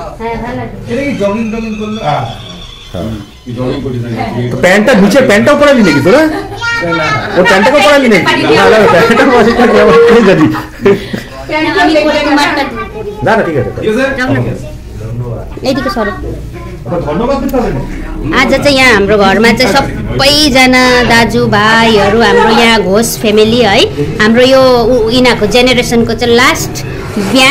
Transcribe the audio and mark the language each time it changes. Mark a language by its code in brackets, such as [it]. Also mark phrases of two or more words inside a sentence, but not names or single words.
[bn] প্যান্টটা নিচে প্যান্টটাও পরালি নাকি তোরা? ও প্যান্টটাকে পরালি নাকি? না না ঠিক আছে, [ne] यतिको सर आज चाहिँ यहाँ हाम्रो घरमा चाहिँ सबैजना दाजुभाइहरू हाम्रो यहाँ घोष फ्यामिली है, हाम्रो यो यिनीहरूको जेनेरेसनको चाहिँ लास्ट बिहा।